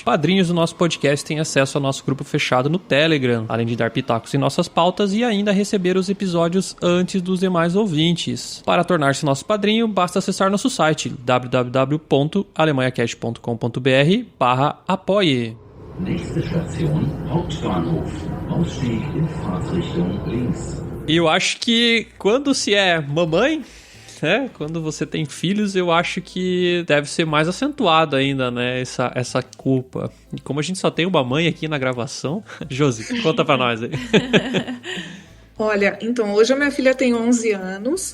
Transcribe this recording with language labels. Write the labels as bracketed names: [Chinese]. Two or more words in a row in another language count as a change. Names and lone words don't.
[Portuguese] Padrinhos do nosso podcast têm acesso ao nosso grupo fechado no Telegram, além de dar pitacos em nossas pautas e ainda receber os episódios antes dos demais ouvintes. Para tornar-se nosso padrinho, basta acessar nosso site www.alemanhacast.com.br/apoie. [German] Nächste Station, Hauptbahnhof. Ausstieg in Fahrtrichtung links. [Portuguese] E eu acho que quando se é mamãe, quando você tem filhos, eu acho que deve ser mais acentuado ainda, né, essa culpa. E como a gente só tem uma mãe aqui na gravação, Josi, conta pra nós aí. Olha, então, hoje a minha filha tem 11 anos.